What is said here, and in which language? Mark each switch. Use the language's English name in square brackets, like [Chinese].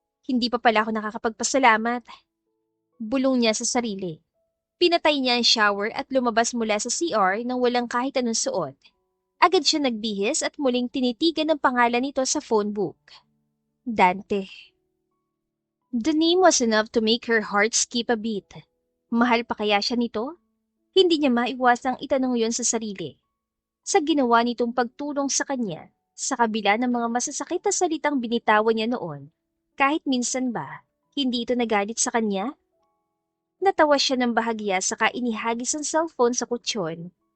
[Filipino] Hindi pa pala ako nakakapagpasalamat. Bulong niya sa sarili. Pinatay niya ang shower at lumabas mula sa CR nang walang kahit anong suot. Agad siya nagbihis at muling tinitigan ang pangalan nito sa phone book. Dante. [English] The name was enough to make her heart skip a beat. [Filipino] Mahal pa kaya siya nito? Hindi niya maiwasang itanong yon sa sarili. Sa ginawa nitong pagtulong sa kanya, sa kabila ng mga masasakit na salitang binitawan niya noon, kahit minsan ba, hindi ito nagalit sa kanya? Natawa siya ng bahagya saka inihagis ang cellphone sa kutsyon.